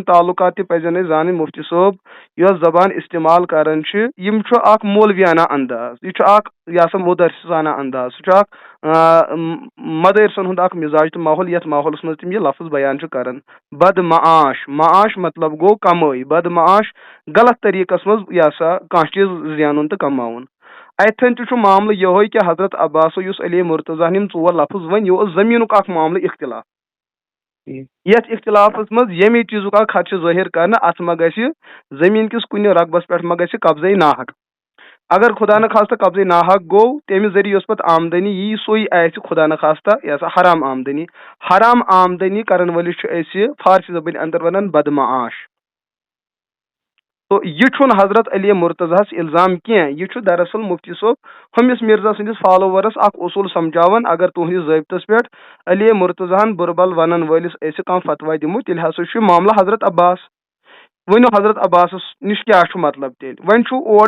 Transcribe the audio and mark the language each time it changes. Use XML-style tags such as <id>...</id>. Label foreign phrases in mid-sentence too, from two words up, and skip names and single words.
<ks>تعلقات تہِ پزن اَسہِ زانٕنۍ مفتی صٲب یۄس زبان استعمال کران چھِ یِم چھُ اکھ مولویانہ انداز یہِ چھُ اکھ یہ سا مدرسانہ انداز سُہ چھُ اکھ مدرسن ہُنٛد اکھ مزاج تہٕ ماحول یتھ ماحولس منٛز تِم یہِ لفظ بیان چھِ کران بد معاش معاش مطلب گوٚو کمٲے بد معاش غلط طریقس منٛز یہ سا کانٛہہ چیٖز زینُن تہٕ کماوُن اتھن تہِ چھُ معاملہٕ یِہوے کہ حضرت عباسو یُس علی مرتضی یِم ژور لفظ ؤنۍ یہِ اوس زٔمیٖنُک اکھ معاملہٕ اختلاف یتھ اختلافس منٛز ییٚمے چیٖزُک اکھ خدشہ ظٲہر کرنہٕ اتھ ما گژھِ زٔمیٖن کِس کُنہِ رقبس پٮ۪ٹھ ما گژھِ قبضے ناحق اگر</ks> <fa>خدا نخواستہ</fa> <ks>قبضے ناحق گوٚو تمہِ ذٔریعہٕ یۄس پتہٕ آمدنی یی سُے آسہِ</ks> <fa>خدا نخواستہ</fa> <ks>یہ سا حرام آمدنی کرن وٲلِس چھُ أسۍ فارسی زبٲنۍ اندر ونان بدمعاش تو یہ چھُنہٕ حضرت علی مرتضیٰ الزام کینٛہہ یہ چھُ دراصل مفتی صٲب ہُمس مرزا سٕنٛدس فالوورس اکھ اصوٗل سمجھاوان اگر تُہنٛدِس ضٲبطس پٮ۪ٹھ علی مرتضیٰ بُربل ونن وٲلِس أسۍ کانٛہہ فتویٰ دِمو تیٚلہِ ہسا چھُ معاملہٕ حضرت عباس ؤنِو حضرت عباسس نِش کیٛاہ چھُ مطلب تیٚلہِ وۄنۍ چھُ اورٕ</ks>